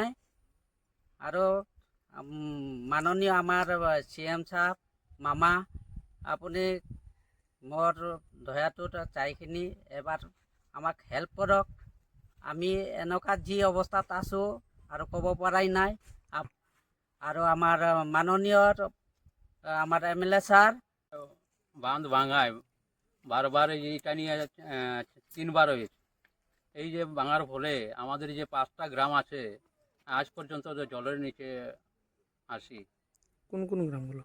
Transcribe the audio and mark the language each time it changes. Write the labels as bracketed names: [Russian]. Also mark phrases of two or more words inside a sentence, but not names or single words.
[Assamese] আৰু মাননীয় আমাৰ CM সাহেব মামা, আপুনি মোৰ দয়াটোত চাইখিনি এবাৰ আমাক হেল্প কৰক। আমি এনেকুৱা যি অৱস্থাত আছোঁ আৰু ক'ব পৰাই নাই। আৰু আমাৰ মাননীয় আমার MLA স্যার [Bangla] বাঁধ ভাঙায় বারবার এইটা নিয়ে 3 বার হয়েছে। এই যে ভাঙার ফলে আমাদের যে 5টা গ্রাম আছে আজ পর্যন্ত জলের নিচে আসি। কোন কোন গ্রামগুলো?